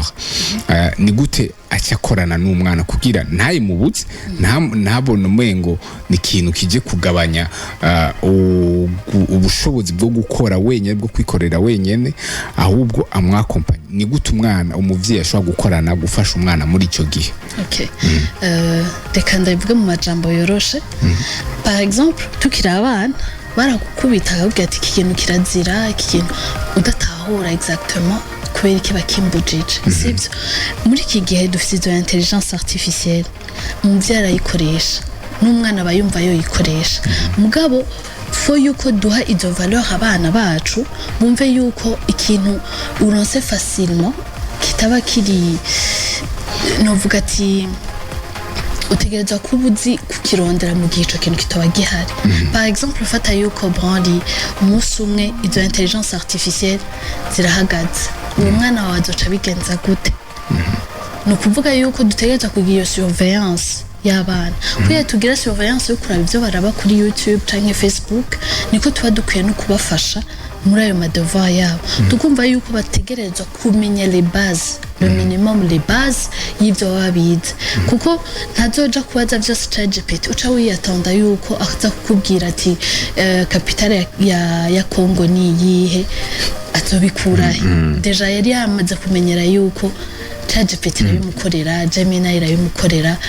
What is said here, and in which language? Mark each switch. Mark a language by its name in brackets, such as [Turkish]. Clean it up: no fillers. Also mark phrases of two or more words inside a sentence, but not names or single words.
[Rundi] Ni gute acyakorana n'umwana kugira ntayimubutse ntabone umengo ni ikintu kije kugabanya ubushobozi bwo gukora wenyine, bwo kwikorera wenyine, ahubwo amwakompanya? Ni gute umwana umuvyeyi ashobora gukorana gufasha umwana muri ico gihe? Reka ndabivuge mu majambo yoroshe. [French] Par exemple [Rundi] tukiri abana barakukubita akabwira ati iki kintu kirazira, iki kintu udatahura exactement kubera kiba kimbujije, sibyo? Muri iki gihe dufite izo [French] intelligence artificielle, [Rundi] umuvyeyi arayikoresha n'umwana bayumva yo yikoresha. Mugabo fo yuko duha izo valeur abana bacu, bumve yuko ikintu uronse facilement kitaba kiri novuga ati utegereza kubuzi kukirondera mu gihe ico kintu kitaba gihari. [French] Par exemple [Rundi] fata yuko brandi umunsi umwe izo [French] intelligence artificielle [Rundi] zirahagaze, uwo mwana wawe azoca bigenza gute? No kuvuga yuko dutegereza kugira iyo surveillance y'abana. Kuya tugira surveillance yo kuraba ivyo baraba kuri YouTube canke Facebook, niko tuba dukwiye no kubafasha muri ayo madevoir yabo. Tukumva yuko bategerezwa kumenya [French] les bases, le minimum, les bases [Rundi] y'ivyo babize, kuko ntazoja kubaza vyose ChatGPT uca wiyatonda yuko aza kukubwira ati capitale ya Congo ni yihe, azobikurahe? Deja yari yamaze kumenyera yuko ChatGPT irabimukorera, Gemini irabimukorera.